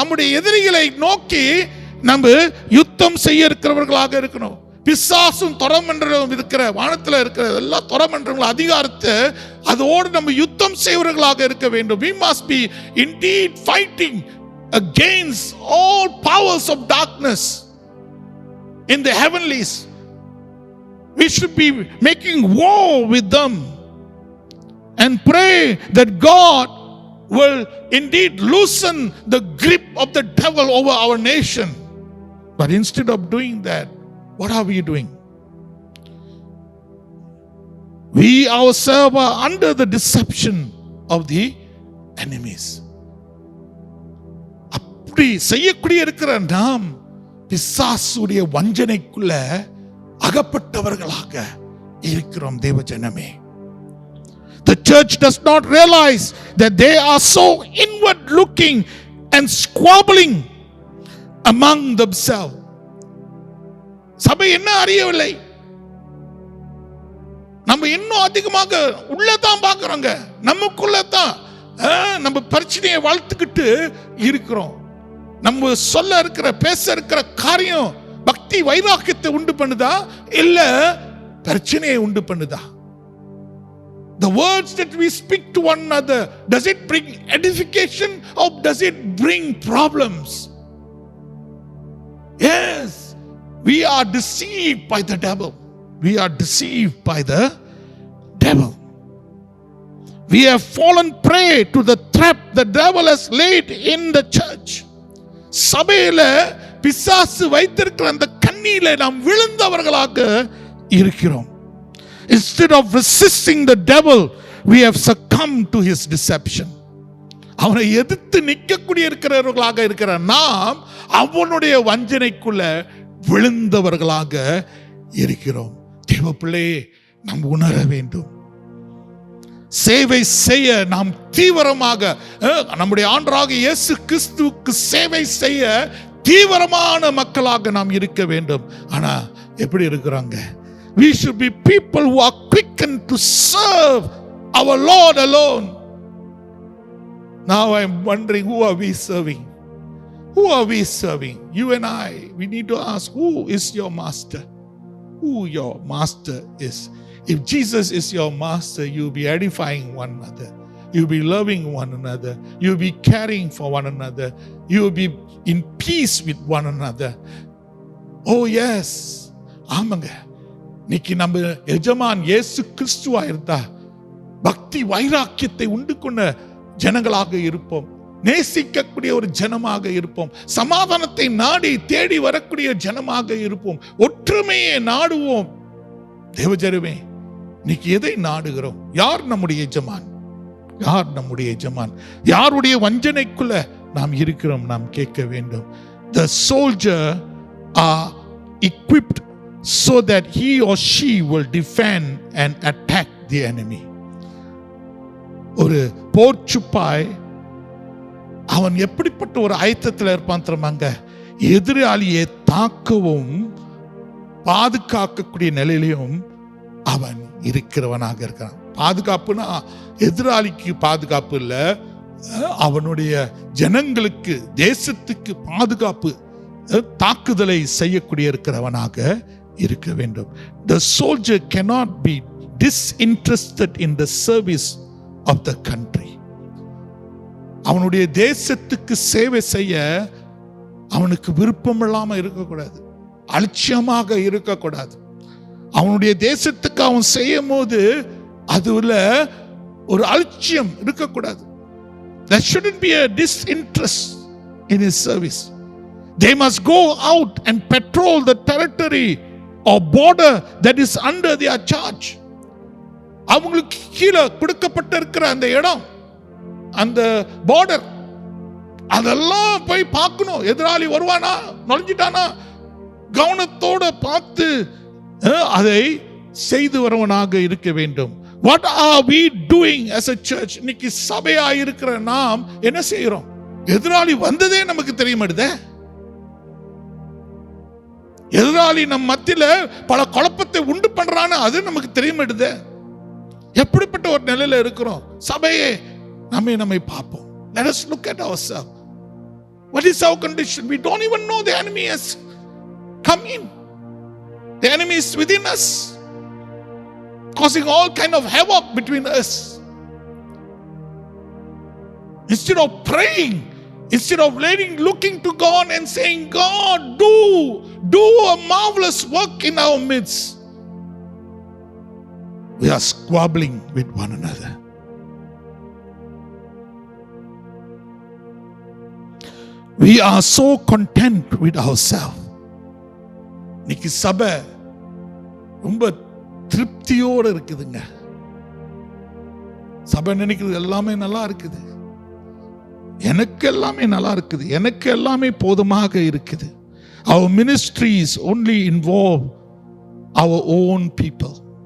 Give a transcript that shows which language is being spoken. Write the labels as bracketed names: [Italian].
[Tamil] நம்முடைய எதிரிகளை நோக்கி நம்ம யுத்தம் செய்ய இருக்கிறவர்களாக இருக்கணும். பிசாசும் தொரமன்றம் இருக்கிற வானத்தில் இருக்கிற எல்லா தொரமன்றங்களும் அதிகாரத்தை அதோடு நம்ம யுத்தம் செய்வர்களாக இருக்க வேண்டும். [English] We must be indeed fighting against all powers of darkness in the heavenlies. We should be making war with them and pray that God will indeed loosen the grip of the devil over our nation. But instead of doing that, what are we doing? We ourselves are under the deception of the enemies. [Tamil] அப்படி செய்யக்கூடிய இருக்கிற நாம் பிசாசுடைய வஞ்சனைக்குள்ள அகப்பட்டவர்களாக இருக்கிறோம். தேவஜனமே, [English] the church does not realize that they are so inward looking and squabbling among themselves. [Tamil] சபை என்ன அறியவில்லை. நம்ம இன்னும் அதிகமாக உள்ளதான் பார்க்கிறோங்க. நமக்குள்ளதான் நம்ம பிரச்சனையை வளர்த்துக்கிட்டு இருக்கிறோம். நம்ம சொல்ல இருக்கிற பேச இருக்கிற காரியம் பக்தி வைராக்கியத்தை உண்டு பண்ணுதா இல்ல பிரச்சனையை உண்டு பண்ணுதா? [English] The words that we speak to one another, does it bring edification or does it bring problems? Yes, we are deceived by the devil. We are deceived by the devil. We have fallen prey to the trap the devil has laid in the church. [Tamil] சபையில பிசாசு வைத்திருக்கிற அந்த கண்ணியில நாம் விழுந்தவர்களாக இருக்கிறோம். [English] Instead of resisting the devil, we have succumbed to his deception. [Tamil] அவனை எதிர்த்து நிற்கக்கூடிய இருக்கிறவர்களாக இருக்கிற நாம் அவனுடைய வஞ்சனைக்குள்ள விழுந்தவர்களாக இருக்கிறோம். தேவ பிள்ளையே, நாம் உணர வேண்டும். சேவை செய்ய நாம் தீவிரமாக நம்முடைய ஆண்டவராகிய இயேசு கிறிஸ்துவுக்கு சேவை செய்ய தீவிரமான மக்களாக நாம் இருக்க வேண்டும். ஆனா எப்படி இருக்கிறாங்க? [English] We should be people who are quickened to serve our Lord alone. Now I'm wondering, who are we serving? Who are we serving? You and I, we need to ask, who is your master? Who your master is. If Jesus is your master, you'll be edifying one another. You'll be loving one another. You'll be caring for one another. You'll be in peace with one another. Oh yes. [Tamil] ஆமாங்க. இன்னைக்கு நம்ம எஜமான் இயேசு கிறிஸ்துவா இருந்தா பக்தி வைராக்கியத்தை உண்டு கொண்ட ஜனங்களாக இருப்போம். நேசிக்கக்கூடிய ஒரு ஜனமாக இருப்போம். சமாதானத்தை நாடி தேடி வரக்கூடிய ஜனமாக இருப்போம். ஒற்றுமையை நாடுவோம். தேவஜனமே, இன்னைக்கு எதை நாடுகிறோம்? யார் நம்முடைய எஜமான்? யார் நம்முடைய எஜமான்? யாருடைய வஞ்சனைக்குள்ள நாம் இருக்கிறோம்? நாம் கேட்க வேண்டும். [English] The soldier are equipped so that he or she will defend and attack the enemy. [Tamil] ஒரு போர்ச்சுப்பாய் அவன் எப்படிப்பட்ட ஒரு ஆயத்தத்தில் இருப்பான் தெரியுமாங்க? எதிராளியை தாக்கவும் பாதுகாக்கக்கூடிய நிலையிலையும் அவன் இருக்கிறவனாக இருக்கிறான். பாதுகாப்புனா எதிராளிக்கு பாதுகாப்பு இல்லை, அவனுடைய ஜனங்களுக்கு தேசத்துக்கு பாதுகாப்பு, தாக்குதலை செய்யக்கூடிய இருக்கிறவனாக இருக்க வேண்டும். [English] The soldier cannot be disinterested in the service of the country. [Tamil] அவனுடைய தேசத்துக்கு சேவை செய்ய அவனுக்கு விருப்பம் இல்லாமல் இருக்கக்கூடாது, அலட்சியமாக இருக்கக்கூடாது. அவனுடைய தேசத்துக்கு அவன் செய்யும் போது அதுல ஒரு அலட்சியம் இருக்கக்கூடாது. [English] There shouldn't be a disinterest in his service. They must go out and patrol the territory or border that is under their charge. [Tamil] அவங்களுக்கு கீழே கொடுக்கப்பட்ட இருக்கிற அந்த இடம், அந்த பார்டர், அதெல்லாம் போய் பார்க்கணும். எதிராளி வருவானா, நுழைஞ்சிட்டானா, கவனத்தோட பார்த்து அதை செய்து வரவனாக இருக்க வேண்டும். [English] What are we doing as a church? [Tamil] இன்னைக்கு சபையா இருக்கிற நாம் என்ன செய்கிறோம்? எதிராளி வந்ததே நமக்கு தெரிய மாட்டுதே. எதிராளி நம் மத்தியில பல குழப்பத்தை உண்டு பண்றான்னு அது நமக்கு தெரிய மாட்டுதே. எப்படிப்பட்ட ஒரு நிலையில இருக்கிறோம்? சபையே நம்மை பார்ப்போம். [English] Let us look at ourselves. What is our condition? We don't even know the enemy has come in. The enemy is within us, causing all kind of havoc between us. Instead of praying, instead of looking to God and saying, God, do a marvelous work in our midst, we are squabbling with one another. We are so content with ourselves. [Tamil] இன்னைக்கு சபை ரொம்ப திருப்தியோடு இருக்குதுங்க. சபை நினைக்கிறது எல்லாமே நல்லா இருக்குது, எனக்கு எல்லாமே நல்லா இருக்குது, எனக்கு எல்லாமே போதுமாக இருக்குது. [English] Our ministries only involve our own people.